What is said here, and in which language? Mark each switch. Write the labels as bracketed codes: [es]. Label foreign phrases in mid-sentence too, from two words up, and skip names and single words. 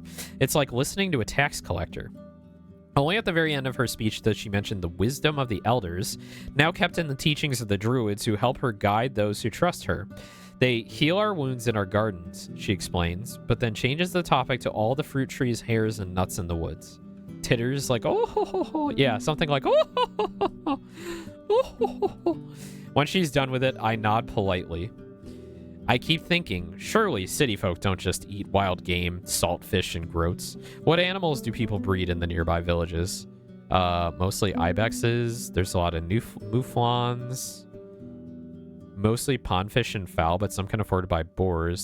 [en] It's like listening to a tax collector. Only at the very end of her speech does she mention the wisdom of the elders, now kept in the teachings of the druids who help her guide those who trust her. They heal our wounds in our gardens, she explains, but then changes the topic to all the fruit trees, hairs, and nuts in the woods. Titters like, oh, ho, ho, ho. Yeah, something like, oh, ho, ho, ho. Oh, ho, ho, ho. Once she's done with it, I nod politely. I keep thinking, surely city folk don't just eat wild game, salt fish, and groats. What animals do people breed in the nearby villages? Mostly ibexes. There's a lot of mouflons. Mostly pondfish and fowl, but some can afford to buy boars.